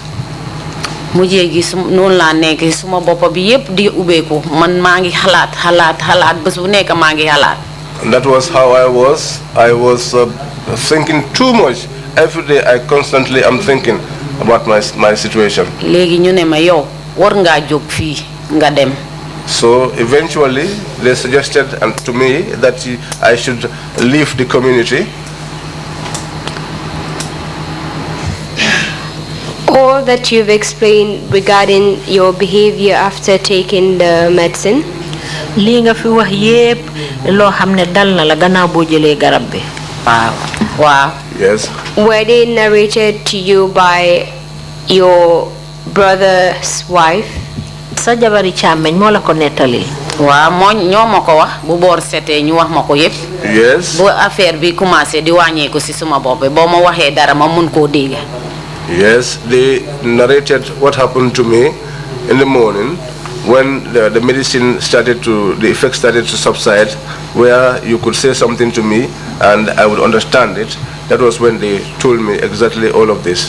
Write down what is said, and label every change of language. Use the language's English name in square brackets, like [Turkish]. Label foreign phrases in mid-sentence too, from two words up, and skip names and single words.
[Wolof] mujjee gi noonu laa nekk suma bopp bi yépp di ubbeeku man maa ngi xalaat bés bu nekk maa ngi xalaat. [English] And that was how I was. I was thinking too much. Every day I constantly am thinking about my situation. [Wolof] léegi ñu ne ma yow war ngaa jóg fii nga dem. [English] So eventually they suggested to me that I should leave the community. All that you've explained regarding your behavior after taking the medicine, [Wolof] lii nga fi wax yépp loo xam ne dal na la gannaaw boo jëlee garab bi. waaw. [English] Yes. were they narrated to you by your brother's wife? [Wolof] sa jabari càmmeñ moo la ko nettali. waaw ñoo ma ko wax bu boor setee ñu wax ma ko yépp. [English] Yes. [Wolof] bu affaire bi commencé di wàññeeku ci suma bopp boo ma waxee dara ma mun koo dégg. [English] Yes, they narrated what happened to me in the morning. when the medicine started to, the effect started to subside, where you could say something to me and I would understand it, that was when they told me exactly all of this.